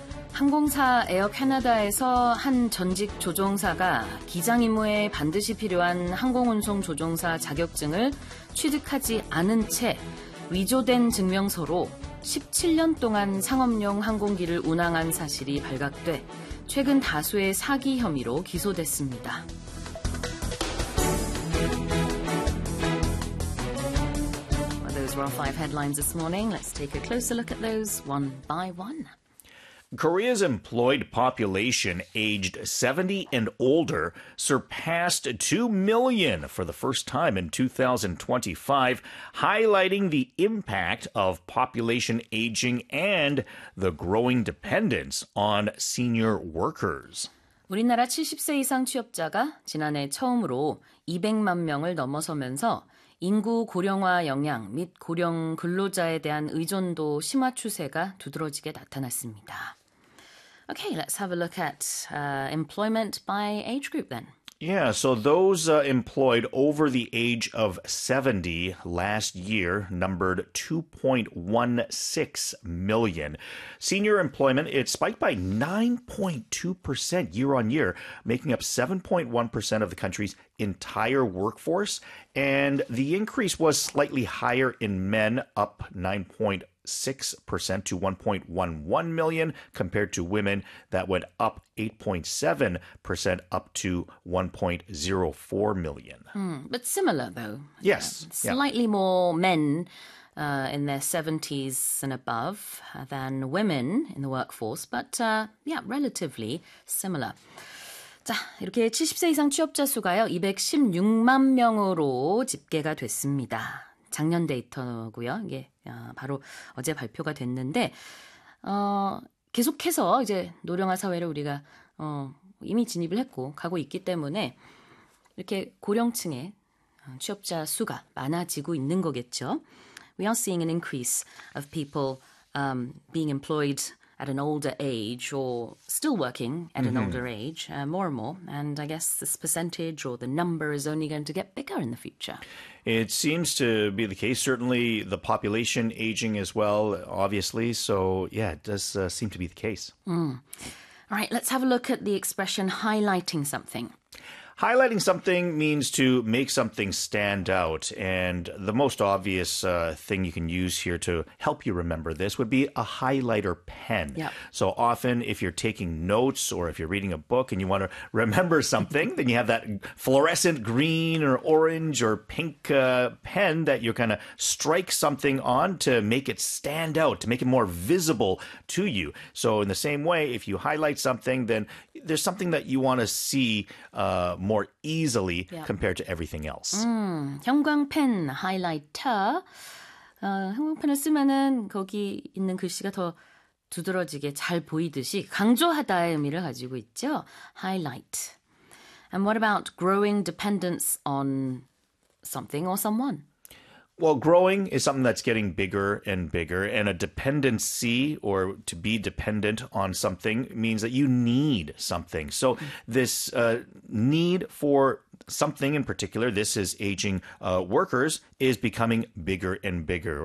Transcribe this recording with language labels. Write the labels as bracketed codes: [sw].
[ko] 항공사 에어 캐나다에서 한 전직 조종사가 기장 임무에 반드시 필요한 항공운송 조종사 자격증을 취득하지 않은 채 위조된 증명서로 17년 동안 상업용 항공기를 운항한 사실이 발각돼 최근 다수의 사기 혐의로 기소됐습니다. [en] Well, those were our five headlines this morning. Let's take a closer look at those one by one. Korea's employed population aged 70 and older surpassed 2 million for the first time in 2025, highlighting the impact of population aging and the growing dependence on senior workers. 우리나라 70세 이상 취업자가 지난해 처음으로 200만 명을 넘어서면서 인구 고령화 영향 및 고령 근로자에 대한 의존도 심화 추세가 두드러지게 나타났습니다. Okay, let's have a look at employment by age group then. Yeah, so those employed over the age of 70 last year numbered 2.16 million. Senior employment, it spiked by 9.2% year on year, making up 7.1% of the country's entire workforce. And the increase was slightly higher in men, up 9.6% to 1.11 million compared to women that went up 8.7% up to 1.04 million. But similar though. Yes. Yeah. Slightly more men in their 70s and above than women in the workforce, but yeah, relatively similar. [ko] 자, 이렇게 70세 이상 취업자 수가요. 216만 명으로 집계가 됐습니다. 작년 데이터고요. 이게 바로 어제 발표가 됐는데 계속해서 이제 노령화 사회를 우리가 이미 진입을 했고 가고 있기 때문에 이렇게 고령층의 취업자 수가 많아지고 있는 거겠죠. [en] We are seeing an increase of people being employed at an older age or still working at an older age, more and more. And I guess this percentage or the number is only going to get bigger in the future. It seems to be the case. Certainly the population aging as well, obviously. So, yeah, it does seem to be the case. Mm. All right, let's have a look at the expression highlighting something. Highlighting something means to make something stand out. And the most obvious thing you can use here to help you remember this would be a highlighter pen. Yep. So often if you're taking notes or if you're reading a book and you want to remember something, then you have that fluorescent green or orange or pink pen that you're kind of strike something on to make it stand out, to make it more visible to you. So in the same way, if you highlight something, then there's something that you want to see more easily compared to everything else. [ko] 형광펜, highlighter. 형광펜을 쓰면은 거기 있는 글씨가 더 두드러지게 잘 보이듯이 강조하다의 의미를 가지고 있죠. [en] Highlight. And what about growing dependence on something or someone? Well, growing is something that's getting bigger and bigger, and a dependency or to be dependent on something means that you need something. So this need for something in particular, this is aging workers, is becoming bigger and bigger.